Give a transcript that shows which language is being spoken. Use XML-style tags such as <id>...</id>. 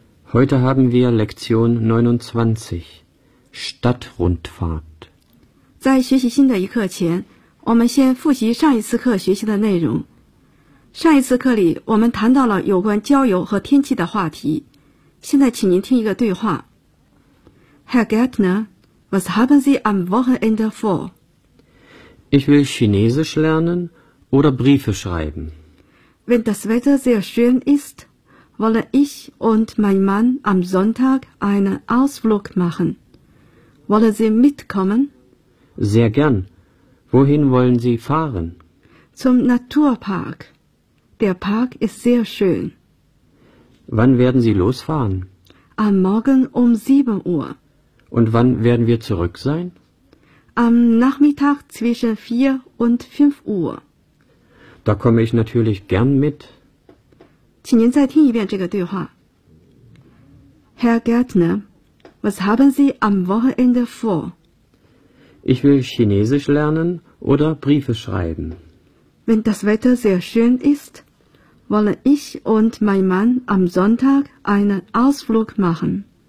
<de>Heute haben wir Lektion 29, Stadtrundfahrt.</de> <zh>在学习新的一课前，我们先复习上一次课学习的内容。上一次课里，我们谈到了有关郊游和天气的话题。现在请您听一个对话。</zh> <de>Herr Gärtner, was haben Sie am Wochenende vor? Ich will Chinesisch lernen oder Briefe schreiben. Wenn das Wetter sehr schön ist, wollen ich und mein Mann am Sonntag einen Ausflug machen. Wollen Sie mitkommen? Sehr gern. Wohin wollen Sie fahren? Zum Naturpark. Der Park ist sehr schön. Wann werden Sie losfahren? Am Morgen um 7 Uhr. Und wann werden wir zurück sein? Am Nachmittag zwischen 4 und 5 Uhr. Da komme ich natürlich gern mit.</de> <zh>请您再听一遍这个对话。</zh> <de>Herr Gärtner, was haben Sie am Wochenende vor? Ich will Chinesisch lernen oder Briefe schreiben. Wenn das Wetter sehr schön ist,wollen ich und mein Mann am Sonntag einen Ausflug machen.</de>